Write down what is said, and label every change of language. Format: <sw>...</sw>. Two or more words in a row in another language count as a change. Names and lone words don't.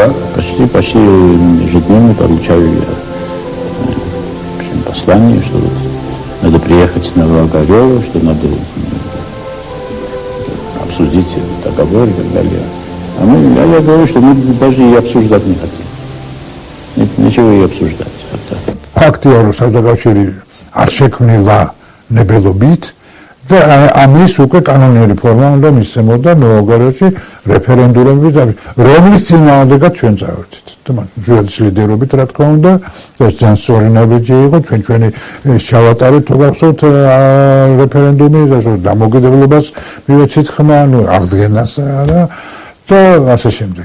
<ru>Почти ежедневно получаю я послание, что вот надо приехать на Волгоград, что надо обсудить договор и так далее. А я говорю, что мы даже и обсуждать не хотим. Ничего и обсуждать.</ru> <ka>ფაქტია, რომ საბჭოთა არ შექმნილა ნებელობით და ამის უკვე კანონიერი ფორმა უნდა მისცემოდა ნოოგარელში რეფერენდუმები, რომლის წინააღმდეგაც ჩვენ წავედით. ჯუადის ლიდერობით, რა თქმა უნდა, ეს ძალიან სწორი ნაბიჯი იყო, ჩვენი ჩავატარეთ თოგახსოვთ რეფერენდუმი და დამოუკიდებლობას მივეცით ხმა, აღდგენას და ასე შემდეგ.</ka>